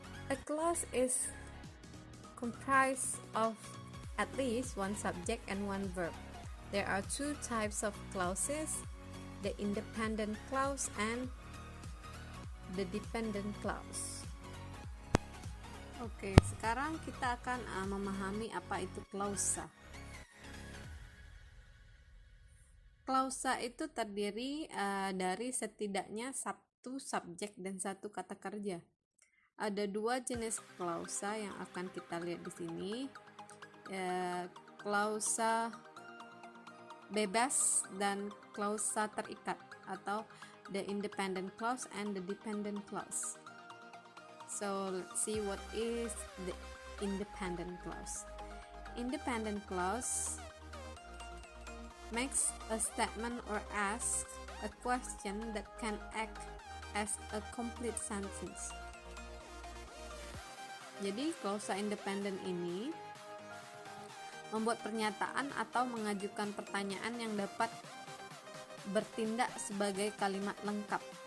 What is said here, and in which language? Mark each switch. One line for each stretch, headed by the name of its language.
English: A clause is comprised of at least one subject and one verb. There are two types of clauses, the independent clause and the dependent clause.
Indonesian: Oke, sekarang kita akan memahami apa itu klausa. Klausa itu terdiri dari setidaknya satu subjek dan satu kata kerja. Ada dua jenis klausa yang akan kita lihat di sini. Klausa bebas dan klausa terikat, atau the independent clause and the dependent clause.
English: So let's see what is the independent clause. Independent clause makes a statement or asks a question that can act as a complete sentence.
Indonesian: Jadi klausa independen ini membuat pernyataan atau mengajukan pertanyaan yang dapat bertindak sebagai kalimat lengkap.